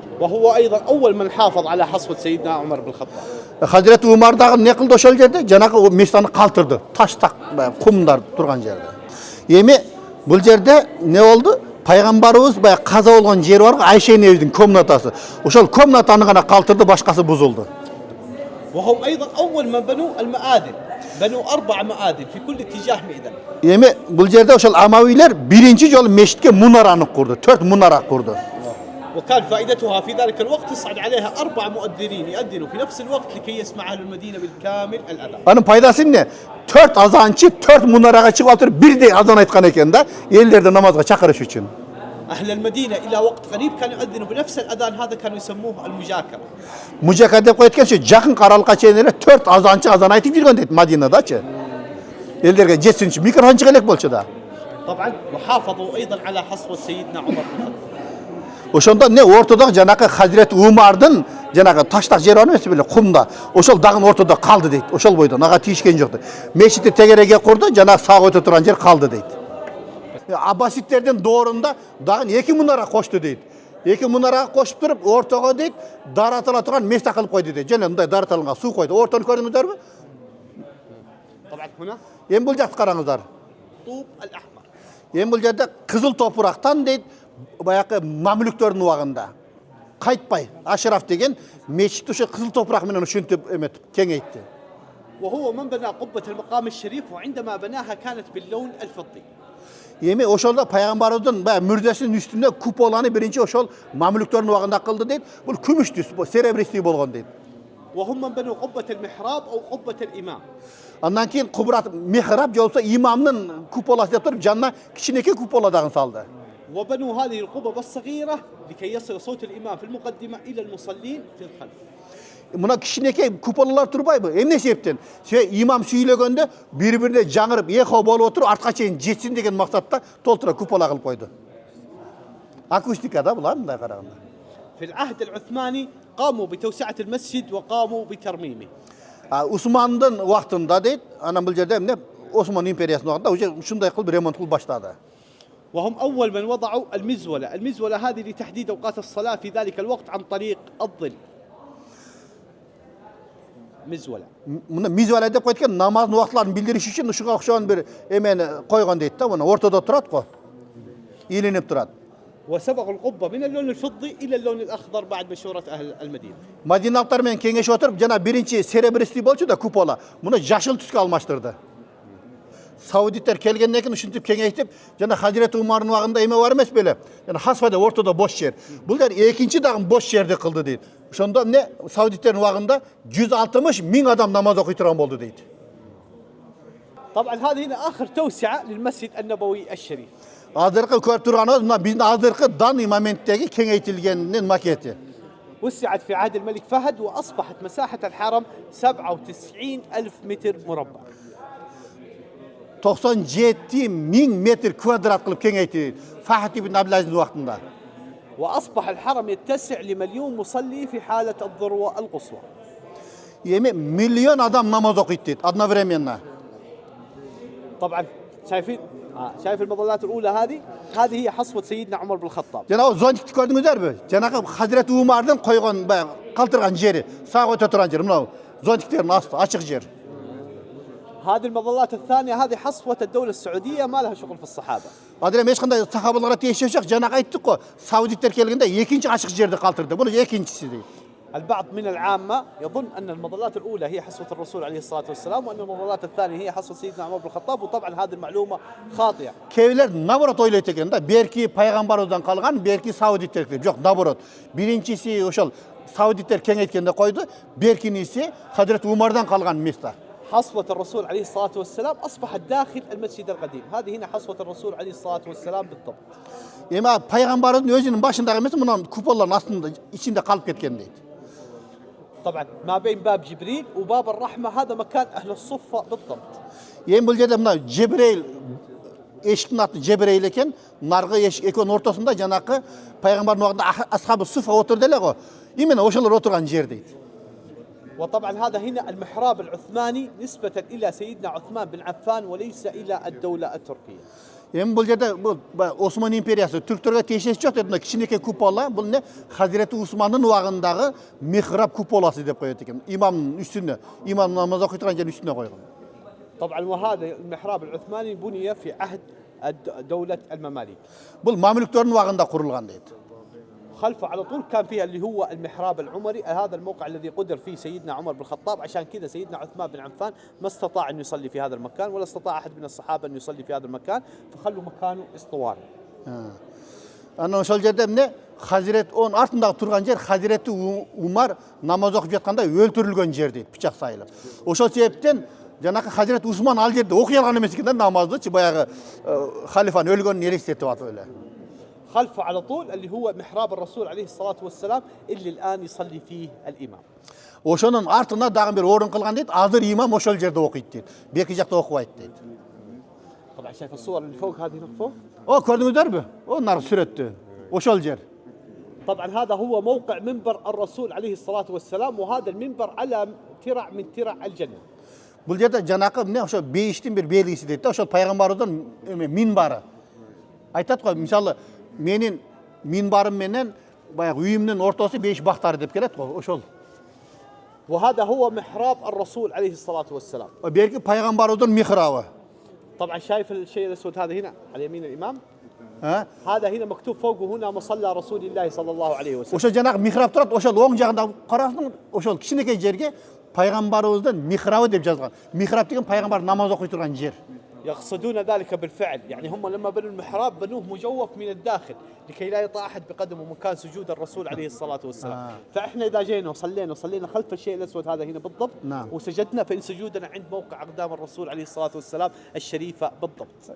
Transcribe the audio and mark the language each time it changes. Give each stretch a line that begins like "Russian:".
Arabic: وهو أيضا أول من حافظ على حصوة سيدنا عمر بن الخطاب.
Kyrgyz: Hazreti Umar дагы не кылды ошол жерде? Жанагы мештаны калтырды. Таш так кумдар турган жерде. Эми бул жерде не болду? Пайгамбарыбыз баягы каза болгон жери бар го, Айшенин evinin комнатасы. Ошол комнатаны гана калтырды, башкасы бузулду.
Arabic: وهم أيضا أول من بنوا المآذن. بنوا 4 مآذن في كل اتجاه مئذن.
Kyrgyz: Эми бул жерде ошол Амавилер биринчи жолу мешитке мунараны курду. 4 мунара курду.
Arabic: وكان فائدتها في ذلك الوقت تصعد عليها 4 مؤذنين يؤذنوا في نفس الوقت لكي يسمع أهل المدينة بالكامل الأذان.
Kyrgyz: Анын пайдасы эмне? 4 азанчы 4 мунарага чыгып отуруп бирдей азан айткан экен да, элдерди намазга чакырыш үчүн.
Arabic: أهل المدينة إلى وقت قريب كانوا يؤذنوا بنفس الأذان هذا كانوا يسموه المجاكرة.
Kyrgyz: Mujaka деп коет экен, жакын каралыкка чейин эле 4 азанчы азан айтып жүргөн дейт Мадинадачы. Элдерге жетсин үчүн микрофон чыга элек болчу да.
Arabic: طبعا وحافظوا أيضا على حصوة سيدنا عمر بن الخطاب.
Kyrgyz: Ошондо не ортодо жанакы Hazreti Умардын жанагы таштак жери бар эмес беле, кумда. Ошол дагы ортодо калды дейт. Ошол бойдон ага тийишкен жок дейт. Мешитти тегереге курду, жанагы сак өтө турган жер калды дейт. Аббаситтердин доорунда дагы 2 мунара кошту дейт. 2 мунарага кошуп туруп, ортого дейт, даратыла турган мешта кылып койду дейт. Жана мындай даратылган суу койду. Ортону көрдүңүздөрбү?
Arabic: طبعا هنا
Kyrgyz: Эми бул жакты караңыздар.
Arabic: طوب الأحمر.
Kyrgyz: Эми бул жерде кызыл топурактан дейт, баягы мамлюктөрдүн убагында кайтпай Ашраф деген мешит ошо кызыл топурак менен ушинтип эметип кеңейтти.
Arabic: وهو من بنى قبة المقام الشريف وعندما بناها كانت باللون الفضي.
Kyrgyz: Эми ошолдо пайгамбарыбыздын баягы мүрдесинин үстүндө куполаны биринчи ошол мамлюктөрдүн убагында кылды дейт. Бул күмүш түс, серебристий болгон дейт.
Arabic: وهم من بنوا قبة المحراب أو قبة الإمام.
Kyrgyz: Андан кийин кубрат михраб же болсо имамдын куполасы деп туруп жанына кичинекей купола дагы салды.
Arabic: وبنوا هذه القبب الصغيرة لكي يصل صوت الإمام في المقدمة إلى المصلين في الخلف.
Kyrgyz: Мына кичинекей куполалар турбайбы? Эмне себептен? Имам сүйлөгөндө бири-бирине жаңырып, эхо болуп отуруп, артка чейин жетсин деген максатта толтура купола кылып койду. Акустика да булар мындай караганда.
Arabic: في العهد العثماني قاموا بتوسعة المسجد وقاموا بترميمه.
Kyrgyz: Усмандын убактында дейт, анан бул жерде эмне? Осман империясынын убагында уже ушундай кылып ремонт кылып баштады.
Arabic: وهم أول من وضعوا المزولة. المزولة هذه لتحديد أوقات الصلاة في ذلك الوقت عن طريق الظل. مزولة.
Kyrgyz: Мына мизвала деп койт экен, намаздын убактыларын билдириш үчүн ушуга окшогон бир эмени койгон дейт да, муну ортодо турат го. Илинип турат.
Arabic: وسبغ القبة من اللون الفضي إلى اللون الأخضر بعد مشورة أهل المدينة.
Kyrgyz: Madinalıklarмен kengешip oturup jana birinchi серебристый болчу да купола. Муну жашыл түскө алмаштырды. Саудиттер келгенден кийин ушинтип кеңейтип, жана Хазирет Умардын убагында эме бар эмес беле? Жана Хасфада ортодо бош жер. Бул дер экинчи дагы бош жерди кылды дейт. Ошондо эмне Саудиттердин убагында 160 миң адам намаз окуй турган болду дейт.
Arabic: طبعا هذه هنا آخر توسعة للمسجد النبوي الشريف.
Kyrgyz: Азыркы көрүп турганыбыз мына биздин азыркы данный моменттеги кеңейтилгенинин макети.
Arabic: وسعت في عهد الملك فهد وأصبحت مساحة الحرم 97 ألف متر مربع.
Kyrgyz: 97 миң метр квадрат кылып кеңейти Фахд ибн Абдулазиздин убактында.
Arabic: وأصبح الحرم يتسع لمليون مصلي في حالة الذروة القصوى.
Kyrgyz: Эми миллион адам намаз окуйт дейт одновременно.
Arabic: طبعا شايف المظلات الأولى هذه هي حصوة سيدنا عمر بن الخطاب.
Kyrgyz: Жана о зонтикти көрдүңүздөрбү? Жанагы Хазирет Умардын койгон баягы калтырган жери, сага өтө турган жер. Мына зонтиктердин асты ачык жер.
Arabic: هذه المظلات الثانية هذه حصوة الدولة السعودية ما لها شغل في الصحابة.
Kyrgyz: Адыр эч кандай сахабаларга тиешеси жок. Жанагы айттык го, Саудиттер келгенде экинчи ачык жерди калтырды. Бул экинчиси дейт.
Arabic: البعض من العامة يظن أن المظلات الأولى هي حصوة الرسول عليه الصلاة والسلام وأن المظلات الثانية هي حصوة سيدنا عمر بن الخطاب وطبعا هذه المعلومة خاطئة.
Kyrgyz: Кейбіреулер наоборот ойлойт экен да, берки пайгамбарыбыздан калган, берки Саудиттер деп. Жок, наоборот. Биринчиси ошол Саудиттер кеңейткенде койду, беркиниси Хазирет Умардан калган место.
Arabic: حصوة الرسول عليه الصلاة والسلام أصبحت داخل المسجد القديم. هذه هنا حصوة الرسول عليه الصلاة والسلام بالضبط.
Kyrgyz: Эми пайгамбарыбыздын өзүнүн башындагы эмес, мына куполдун астында ичинде калып кеткен дейт.
Arabic: طبعا ما بين باب جبريل وباب الرحمة هذا مكان أهل الصفة بالضبط.
Kyrgyz: Эми бул жерде мына Жебрейл эшиктин аты Жебрейл экен, наргы эшик экөөнүн ортосунда жанакы пайгамбардын убагында асхабы суфа отурду эле го. Именно ошолор отурган жер дейт.
Arabic: وطبعا هذا هنا المحراب العثماني نسبة إلى سيدنا عثمان بن عفان وليس إلى الدولة التركية.
Kyrgyz: Эми бул жерде бул Осман империясы түрктөргө тиешеси жок дейт. Мына кичинекей купола бул не Хазирети Усмандын убагындагы михраб куполасы деп коет экен. Имамдын үстүнө, имам намаз окуй турган жердин үстүнө койгон.
Arabic: طبعا وهذا المحراب العثماني بني في عهد دولة المماليك.
Kyrgyz: Бул мамлюктөрдүн убагында курулган дейт.
Arabic: خلفه على طول كان فيها اللي هو المحراب العمري. هذا الموقع الذي قدر فيه سيدنا عمر بن الخطاب. عشان كذا سيدنا عثمان بن عفان ما استطاع أن يصلي في هذا المكان ولا استطاع أحد من الصحابة أن يصلي في هذا المكان فخلوا مكانه اسطواني.
Kyrgyz: Анан ошол жерде эмне Хазирет он артындагы турган жер Хазирети Умар намаз окуп жатканда өлтүрүлгөн жер дейт, пычак сайылып. Ошол себептен жанакы Хазирет Усман ал жерде окуй алган эмес экен да намазды, баягы халифанын өлгөнүн элестетип атып эле.
Arabic: خلفه على طول اللي هو محراب الرسول عليه الصلاة والسلام اللي الآن يصلي فيه الإمام.
Kyrgyz: Ошонун артына дагы бир орун кылган дейт. Азыр имам ошол жерде окуйт дейт. Беки жакта окубайт дейт.
Arabic: طبعا شايف الصور اللي فوق هذه هنا فوق؟
Kyrgyz: О, көрдүңүздөрбү? О, нар сүрөттү. Ошол жер.
Arabic: طبعا هذا هو موقع منبر الرسول عليه الصلاة والسلام وهذا المنبر على ترع من ترع الجنة.
Kyrgyz: Бул жерде жанакы эмне ошо бейиштин бир белгиси дейт да, ошол пайгамбарыбыздын минбары. Айтат го, мисалы менин минбарым менен баягы үйүмдүн ортосу бейиш бактары деп келет го, ошол.
Arabic: وهذا هو محراب الرسول عليه الصلاة والسلام.
Kyrgyz: Берки пайгамбарыбыздын михрабы.
Arabic: طبعا شايف الشيء الأسود هذا هنا على يمين الإمام؟ هذا هنا مكتوب فوقه هنا مصلى رسول الله صلى الله عليه وسلم.
Kyrgyz: Ошол жанагы михраб турат, ошол оң жагында карасың, ошол кичинекей жерге пайгамбарыбыздын михрабы деп жазылган. Михраб деген пайгамбар намаз окуй турган жер.
Arabic: يقصدون ذلك بالفعل يعني هم لما بنوا المحراب بنوه مجوف من الداخل لكي لا يطأ أحد بقدمه مكان سجود الرسول عليه الصلاة والسلام. فإحنا إذا جينا وصلينا خلف الشيء الأسود هذا هنا بالضبط وسجدنا فإن سجودنا عند موقع أقدام الرسول عليه الصلاة والسلام الشريفة بالضبط.